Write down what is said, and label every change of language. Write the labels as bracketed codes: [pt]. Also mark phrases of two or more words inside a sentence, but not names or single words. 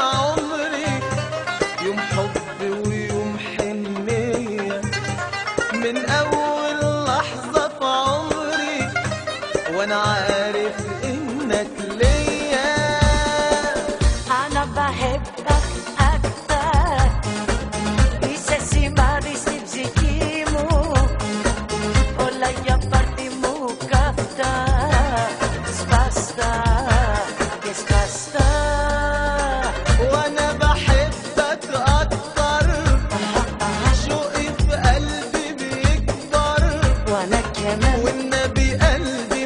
[ar] عمري، يوم حب ويوم حنية، من اول لحظة في عمري وانا عارف انك ليا. أنا بحبك أكتر، [el] είσαι σημάδι στην ψυχή μου, όλα για πάρτι μου καυτά, σπαστά και σπαστά. [ar] وانا بحبك اكتر، شوقي في قلبي بيكبر، وأنا كمان والنبي قلبي